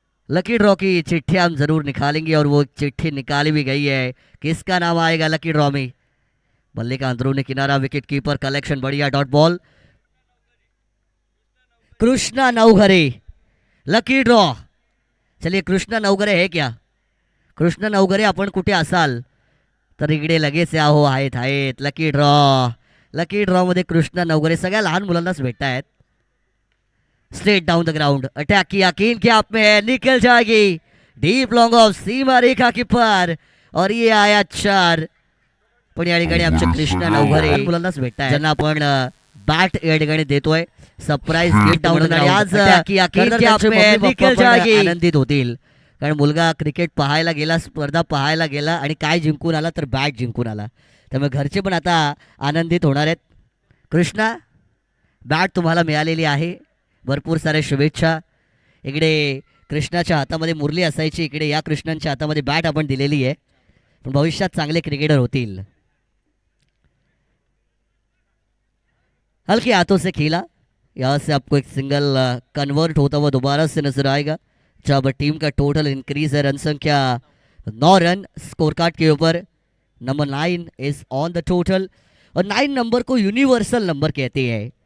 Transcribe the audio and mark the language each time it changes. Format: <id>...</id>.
<hi>Lucky draw की चिट्ठी हम जरूर निकालेंगे, और वो चिट्ठी निकाली भी गई है. किसका नाम आएगा लकी ड्रॉ में? बल्ले का अंदरूनी किनारा, विकेट कीपर कलेक्शन बढ़िया. Dot ball, Krishna Navghare, lucky draw. चलिए, कृष्णा नवघरे है क्या?</hi> <mr>कृष्णा नवघरे आपण कुठे असाल तर इकडे लगेच या. हो, आहेत. लकी ड्रॉ मध्ये कृष्णा नवघरे सगळ्या लहान मुलांनाच भेटतायत.</mr> <en>straight down the ground,</en> <hi>attack किया, गेंद के हाथ में है, निकल जाएगी डीप लॉन्ग ऑफ सीमा रेखा की पार, और ये आया 4.</hi> <mr>पण या ठिकाणी आमच्या कृष्णा नवघरे लहान मुलांनाच भेटतायत, ज्यांना आपण बॅट या ठिकाणी देतोय.</mr> <hi>Surprise get down the ground, attack किया, गेंद के हाथ में है, निकल जाएगी.</hi> <mr>आनंदित होतील, कारण मुलगा क्रिकेट पाहायला गेला, स्पर्धा पाहायला गेला, आणि काय जिंकून आला तर बॅट जिंकून आला. त्यामुळे घरचे पण आता आनंदित होणार आहेत. कृष्णा, बॅट तुम्हाला मिळालेली आहे, भरपूर साऱ्या शुभेच्छा. इकडे कृष्णाच्या हातामध्ये मुरली असायची, इकडे या कृष्णांच्या हातामध्ये बॅट आपण दिलेली आहे. पण भविष्यात चांगले क्रिकेटर होतील.</mr> <hi>हल्के हाथों से खेला, यहाँ से आपको एक सिंगल कन्वर्ट होता हुआ दोबारा से नजर आएगा. जब टीम का टोटल इंक्रीज है, रन संख्या 9 रन स्कोर कार्ड के ऊपर.</hi> <en>number 9 is on the total,</en> <hi>और 9 नंबर को यूनिवर्सल नंबर कहते हैं.</hi>